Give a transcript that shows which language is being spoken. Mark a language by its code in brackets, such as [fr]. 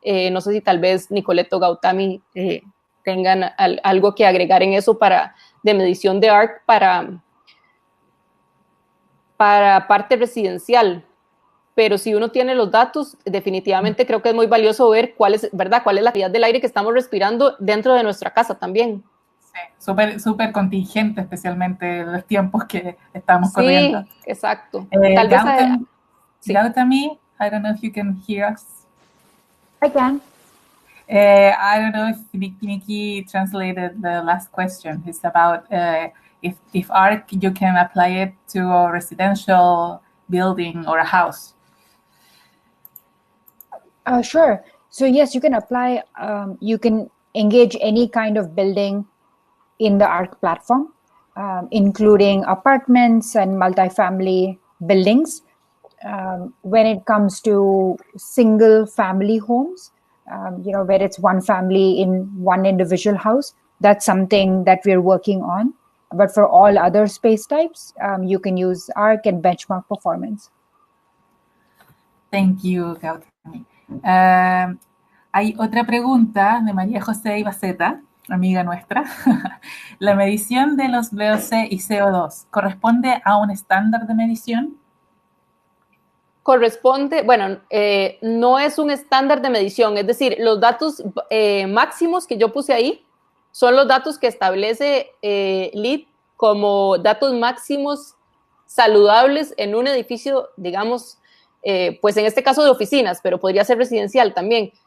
[es] No sé si tal vez Nicolette o Gautami tengan algo que agregar en eso de medición de ARC para parte residencial. Pero si uno tiene los datos, definitivamente creo que es muy valioso ver cuál es la calidad del aire que estamos respirando dentro de nuestra casa también. Sí, súper contingente, especialmente en los tiempos que estamos corriendo. Sí, exacto. Tal vez... [en] Gautami, I don't know if you can hear us. I can. I don't know if Nikki translated the last question. It's about if ARC, you can apply it to a residential building or a house. Sure. So yes, you can apply, you can engage any kind of building in the ARC platform, including apartments and multifamily buildings. When it comes to single family homes, where it's one family in one individual house, that's something that we're working on. But for all other space types, you can use ARC and benchmark performance. Thank you, [es] Gautami. Hay otra pregunta de María José Ibaceta amiga nuestra, ¿la medición de los VOC y CO2 corresponde a un estándar de medición? Corresponde, bueno, no es un estándar de medición, es decir, los datos máximos que yo puse ahí son los datos que establece LEED como datos máximos saludables en un edificio, digamos, pues en este caso de oficinas, pero podría ser residencial también.